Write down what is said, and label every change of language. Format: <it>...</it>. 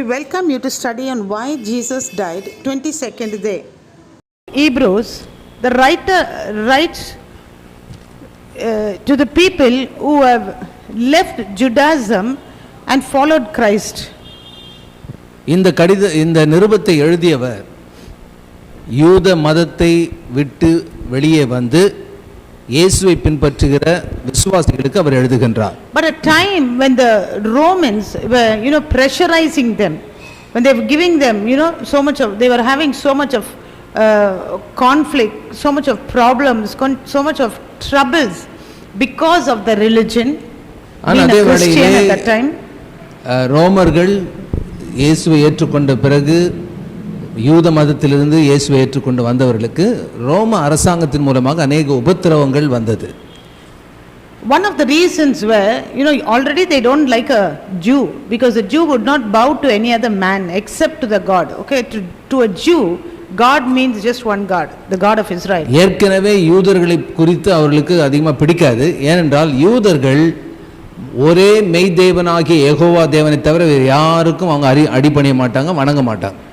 <en>welcome you to study on why Jesus died 22nd day. Hebrews, the writer writes to the people who have left Judaism and followed Christ.</en> <ta>இந்த நிருபத்தை எழுதியவர் யூத மதத்தை விட்டு வெளியே வந்து இயேசுவை பின்பற்றுகிற விசுவாசிகளுக்கு அவர் எழுதுகின்றார்.</ta> <en>But a time when the Romans were pressurizing them, when they were giving them they were having so much of conflict, so much of problems, so much of troubles because of the religion. Being a Christian at that time,</en> <ta>ரோமர்கள் இயேசுவை ஏற்றுக்கொண்ட பிறகு யூத மதத்திலிருந்து இயேசுவை ஏற்றுக்கொண்டு வந்தவர்களுக்கு ரோம அரசாங்கத்தின் மூலமாக அநேக உபத்திரவங்கள் வந்தது.</ta> <en>One of the reasons were, already they don't like a Jew, because a Jew would not bow to any other man except to the God. Okay, to a Jew, God means just one God, the God of Israel.</en> <ta>ஏற்கனவே யூதர்களை குறித்து அவர்களுக்கு அதிகமாக பிடிக்காது. ஏனென்றால் யூதர்கள் ஒரே மெய் தேவனாகிய யெகோவா தேவனை தவிர வேறு யாருக்கும் அவங்க அடிபணிய மாட்டாங்க, வணங்க மாட்டாங்க.</ta>